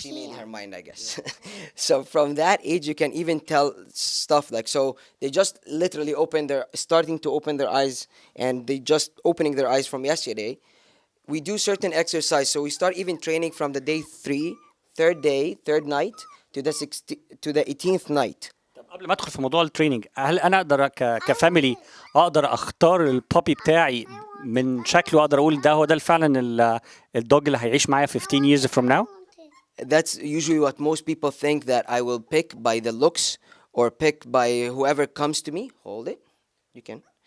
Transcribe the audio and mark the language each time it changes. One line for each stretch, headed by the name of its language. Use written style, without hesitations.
English: she made her mind, I guess. So from that age, you can even tell stuff like, so they just literally starting to open their eyes, and they just opening their eyes from yesterday. We do certain exercise, so we start even training from the day 3, third night, to the 18th night.
Arabic: قبل ما ادخل في موضوع التريننج، هل انا اقدر كفاميلي اقدر اختار البابي بتاعي من شكله، اقدر اقول ده هو ده فعلا الدوج اللي هيعيش معايا
English: 15 years from now? That's usually what most people think, that I will pick by the looks or pick by whoever comes to me. Hold it. You can.